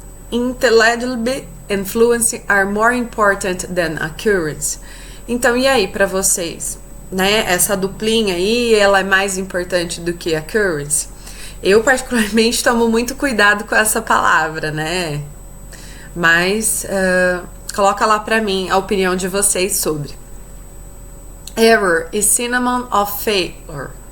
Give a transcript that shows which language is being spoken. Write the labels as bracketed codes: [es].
[en] Intelligibility and fluency are more important than accuracy. [pt] Então, e aí pra vocês? Né? Essa duplinha aí, ela é mais importante do que accuracy? Eu particularmente tomo muito cuidado com essa palavra, né? Mas coloca lá pra mim a opinião de vocês sobre. [en] Error is synonym of failure.